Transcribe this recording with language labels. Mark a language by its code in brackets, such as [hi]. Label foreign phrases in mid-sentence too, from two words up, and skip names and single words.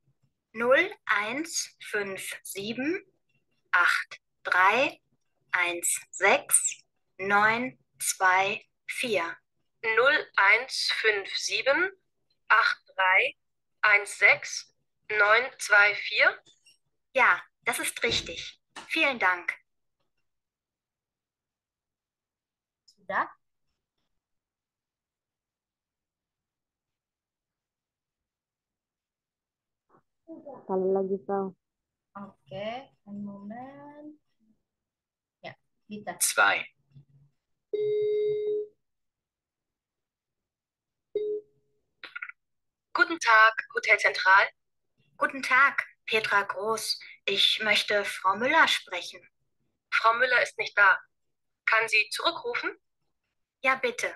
[de] 0157831692. 0157831692. Ja, das ist richtig. Vielen Dank. [id] Sudah? Sekali lagi kau. Oke, [en] one moment. [id] Ya, kita. [de] Zwei. Guten Tag, Hotel Zentral. Guten Tag, Petra Groß. Ich möchte Frau Müller sprechen. Frau Müller ist nicht da. Kann sie zurückrufen? Ja, bitte.